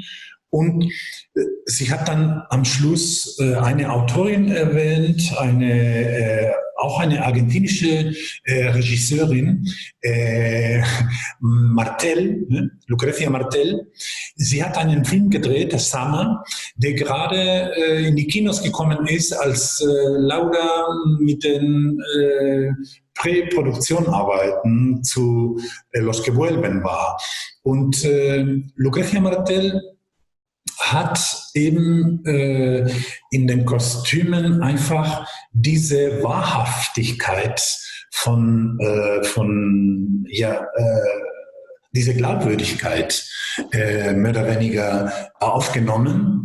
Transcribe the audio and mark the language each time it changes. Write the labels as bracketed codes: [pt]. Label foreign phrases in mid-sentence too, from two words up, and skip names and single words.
[de] Und sie hat dann am Schluss eine Autorin erwähnt, auch eine argentinische Regisseurin, Martel, Lucrecia Martel. Sie hat einen Film gedreht, Summer, der gerade in die Kinos gekommen ist, als Laura mit den Präproduktionarbeiten zu Los que vuelven war. Und Lucrecia Martel hat eben in den Kostümen einfach diese Wahrhaftigkeit diese Glaubwürdigkeit mehr oder weniger aufgenommen.